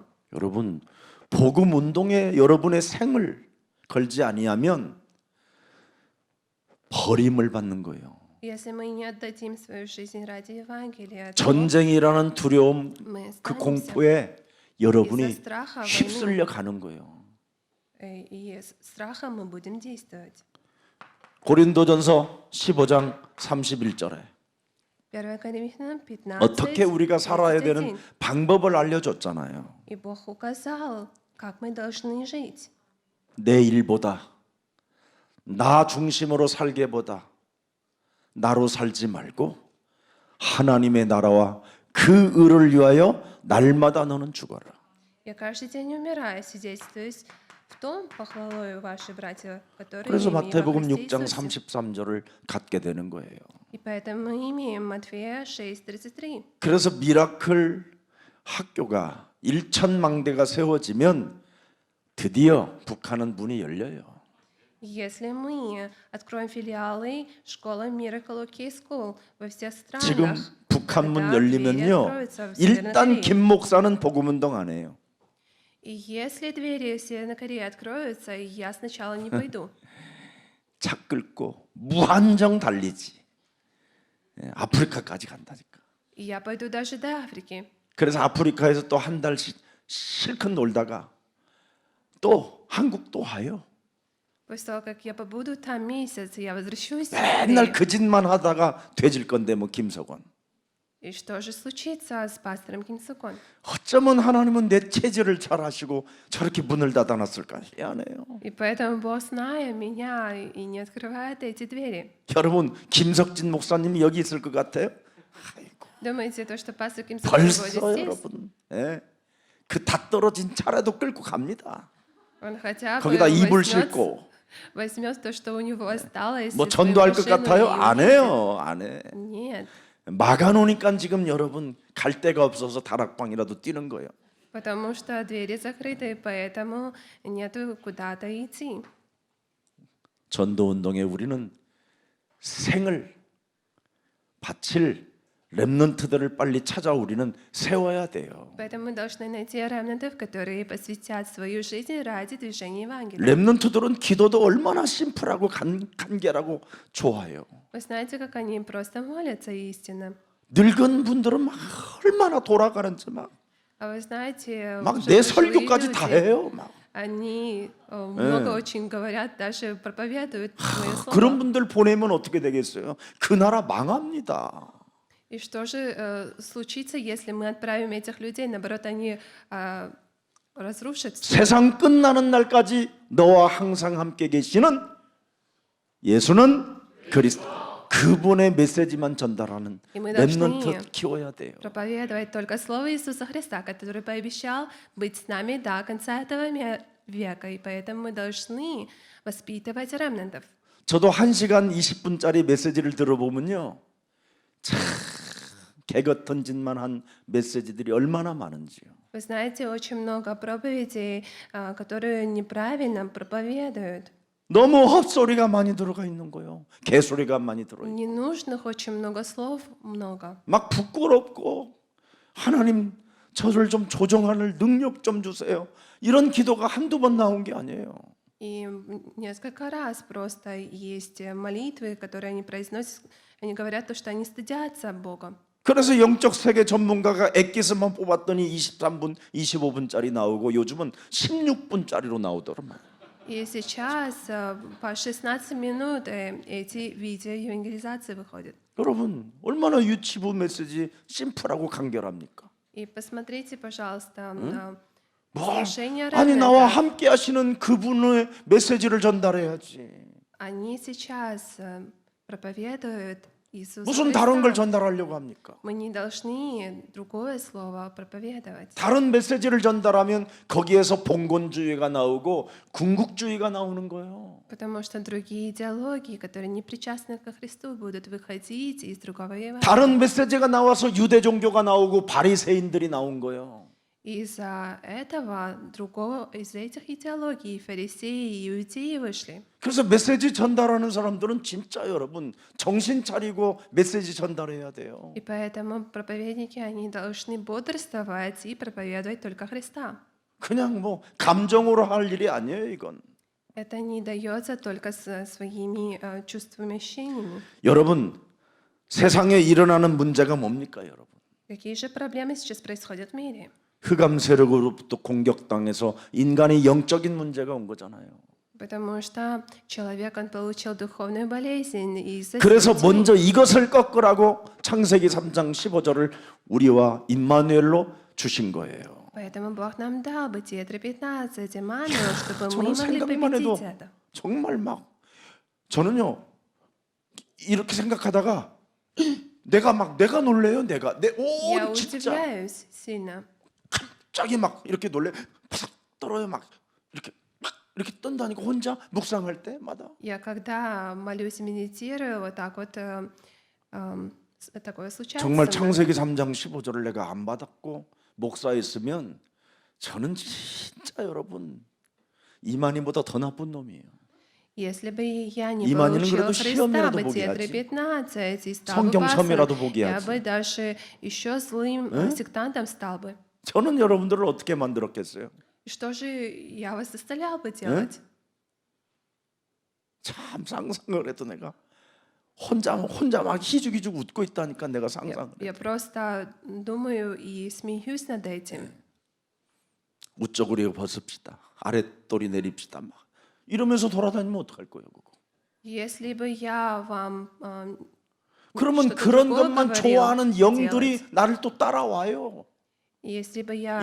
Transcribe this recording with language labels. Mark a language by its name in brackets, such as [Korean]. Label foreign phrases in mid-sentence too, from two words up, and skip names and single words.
[Korean] 여러분, 복음 운동에 여러분의 생을 걸지 아니하면 버림을 받는 거예요. [Russian] Если мы не отдадим свою жизнь ради Евангелия, то [Korean] 전쟁이라는 두려움, [Russian] мы [Korean] 그 [Russian] останемся [Korean] 공포에 여러분이 [Russian] из-за страха войны. [Korean] 휩쓸려 가는 거예요. [Russian] И с страхом мы будем действовать. [Korean] 고린도전서 15장 31절에 [Russian] 1 Коринфянам 15, [Korean] 어떻게 우리가 살아야 되는 [Russian] 31. [Korean] 방법을 알려줬잖아요. [Russian] И Бог указал, как мы должны жить. [Korean] 내 일보다 나 중심으로 살게보다 나로 살지 말고 하나님의 나라와 그 의를 위하여 날마다 너는 죽어라. [Russian] Я каждый день умираю, свидетельствуюсь в том похвалою ваши братья, которые [Korean] 그래서 [Russian] имеют во [Korean] 마태복음 [Russian] Христе [Korean] 6장 [Russian] Иисусе. [Korean] 33절을 갖게 되는 거예요. [Russian] И поэтому мы имеем Матфея 6:33. [Korean] 그래서 미라클 학교가 1천망대가 세워지면 드디어 북한은 문이 열려요. [Russian] Если мы откроем филиалы школы Miracle OK School во всех [Korean] 지금 [Russian] странах, [Korean] 북한 문 [Russian] тогда двери [Korean] 열리면요. [Russian] откроются в Северной [Korean] 일단 [Russian] Корее. [Korean] 김 목사는 복음 운동 안 해요. [Russian] И если двери в Северной Корее откроются, я сначала не пойду. [Korean] 차 끌고 무한정 달리지. 예, 아프리카까지 간다니까. [Russian] И я пойду даже до Африки. [Korean] 그래서 아프리카에서 또 한 달씩 실컷 놀다가 또 한국 또 와요. [Russian] После того, как я побуду там месяц, я возвращусь в [Korean] 맨날 [Russian] Корею. [Korean] 그 짓만 하다가 돼질 건데 뭐 김석원. [Russian] И что же случится с пастором Ким Сукон? [Korean] 어쩌면 하나님은 내 체질을 잘 아시고 저렇게 문을 닫아놨을까 희한해요. [Russian] И поэтому Бог, зная меня, и не открывает эти двери. [Korean] 여러분 김석진 목사님이 여기 있을 것 같아요? [Russian] Думаете, то, что пастор Ким Сукон будет [Korean] 벌써 [Russian] здесь? [Korean] 여러분, 예, 그 다 떨어진 차라도 끌고 갑니다. [Russian] Он хотя бы [Korean] 거기다 이불 [Russian] возьмет [Korean] 싣고 [Russian] то, что у него осталось. [Korean] 뭐 [Russian] из [Korean] 전도할 것 [Russian] машины [Korean] 같아요? [Russian] и [Korean] 안 [Russian] уедет. [Korean] 해요, 안 해. [Russian] Нет, [Korean] 막아놓으니까 지금 여러분 갈 데가 없어서 다락방이라도 뛰는 거예요. [Russian] потому что двери закрыты, поэтому нету куда-то идти. [Korean] 전도 운동에 우리는 생을 바칠 렘넌트들을 빨리 찾아 우리는 세워야 돼요. [Russian] Поэтому мы должны найти ремнантов, которые посвятят свою жизнь ради движения Евангелия. [Korean] 렘넌트들은 기도도 얼마나 심플하고 간결하고 좋아요. [Russian] Вы знаете, как они просто молятся истинно. [Korean] 늙은 분들은 막 얼마나 돌아가는지 막 [Russian] А вы знаете, [Korean] 막 [Russian] уже [Korean] 내 [Russian] пожилые [Korean] 설교까지 다 [Russian] люди, [Korean] 해요. 막 [Russian] они много очень говорят, даже проповедуют мое слово. [Korean] 그런 분들 보내면 어떻게 되겠어요? 그 나라 망합니다. [Russian] И что же случится, если мы отправим этих людей, наоборот, они разрушат всё? [Korean] 세상 끝나는 날까지 너와 항상 함께 계시는 예수는 그리스도. 그분의 메시지만 전달하는 [Russian] И мы должны [Korean] 렘넌트 키워야 돼요. [Russian] проповедовать только Слово Иисуса Христа, который пообещал быть с нами до конца этого века. И поэтому мы должны воспитывать ремнантов. [Korean] 저도 1시간 20분짜리 메시지를 들어보면요. 참 개것 던진만 한 메시지들이 얼마나 많은지요. [Russian] Вы знаете, очень много проповедей, которые неправильно проповедуют. [Korean] 너무 헛소리가 많이 들어가 있는 거예요. 개소리가 많이 들어 있고. [Russian] Ненужных очень много слов, много. [Korean] 막 부끄럽고 하나님 저를 좀 조정할 능력 좀 주세요. 이런 기도가 한두 번 나온 게 아니에요. [Russian] И несколько раз просто есть молитвы, которые они произносят, они говорят то, что они стыдятся Бога. [Korean] 그래서 영적 세계 전문가가 엑기스만 뽑았더니 23분, 25분짜리 나오고 요즘은 16분짜리로 나오더라고요. [Russian] И сейчас по 16 минут эти видео евангелизации выходят. [Korean] 여러분 얼마나 유치부 메시지 심플하고 간결합니까? [Russian] И посмотрите, пожалуйста, [Korean] 뭘? [Russian] служение [Korean] 아니 나와 [Russian] ремнантов. [Korean] 함께 하시는 그분의 메시지를 전달해야지. [Russian] Они сейчас проповедуют Иисуса [Korean] 무슨 다른 걸 [Russian] Христа. [Korean] 전달하려고 합니까? [Russian] Мы не должны другое слово проповедовать. [Korean] 다른 메시지를 전달하면 거기에서 봉건주의가 나오고 궁극주의가 나오는 거예요. [Russian] Потому что другие идеологии, которые не причастны ко Христу, будут выходить из другого Евангелия. [Korean] 다른 메시지가 나와서 유대 종교가 나오고 바리새인들이 나온 거예요. [Russian] Из-за этого из-за этих идеологий фарисеи и иудеи вышли. [Korean] 그래서 메시지 전달하는 사람들은 진짜 여러분 정신 차리고 메시지 전달해야 돼요. [Russian] И поэтому проповедники, они должны бодрствовать и проповедовать только Христа. [Korean] 그냥 뭐 감정으로 할 일이 아니에요, 이건. [Russian] Это не дается только своими чувствами, ощущениями. [Korean] 여러분, 세상에 일어나는 문제가 뭡니까, 여러분? [Russian] Какие же проблемы сейчас происходят в мире? [Korean] 흑암 세력으로부터 공격당해서 인간의 영적인 문제가 온 거잖아요. [Russian] Потому что человек, он получил духовную болезнь из-за [Korean] 그래서 [Russian] сил тьмы. [Korean] 먼저 이것을 꺾으라고 창세기 3장 15절을 우리와 임마누엘로 주신 거예요. [Russian] Поэтому Бог нам дал Бытие 3:15, Иммануил, чтобы мы [Korean] 저는 [Russian] могли [Korean] 생각만 해도 [Russian] победить это. [Korean] 정말 막 저는요 이렇게 생각하다가 내가 놀래요. [Russian] Я [Korean] 오 진짜 [Russian] удивляюсь сильно. [Korean] 갑자기 막 이렇게 놀래 바삭 떨어요. 막 이렇게 떤다니까 혼자 묵상할 때마다. [Russian] Я когда молюсь и медитирую, вот так вот такое случается. [Korean] 정말 [Russian] со мной. [Korean] 창세기 3장 15절을 내가 안 받았고 목사였으면 저는 진짜 여러분 이만희보다 더 나쁜 놈이에요. [Russian] Если бы я не [Korean] 이만희는 [Russian] получила [Korean] 그래도 [Russian] Христа, [Korean] 시험이라도 보게 [Russian] Бытие [Korean] 하지. [Russian] 3:15, и стал бы [Korean] 성경 첨이라도 [Russian] пастором, [Korean] 보게 [Russian] я [Korean] 하지. [Russian] бы даже еще злым сектантом стал бы. [Korean] 저는 여러분들을 어떻게 만들었겠어요? [Russian] И что же я вас заставлял бы делать? [Korean] 참 상상을 해도 내가 혼자 막 희죽희죽 웃고 있다니까 내가 상상을 해. [Russian] Я просто думаю и смеюсь над этим. [Korean] 우쩌구리 벗읍시다. 아랫돌이 내립시다. 막 이러면서 돌아다니면 어떡할 거예요, 그거? [Russian] Если бы я вам [Korean] 그러면 [Russian] что-то [Korean] 그런 [Russian] другое [Korean] 것만 [Russian] говорил [Korean] 좋아하는 영들이 [Russian] делать. [Korean] 나를 또 따라와요. [Russian] Если бы я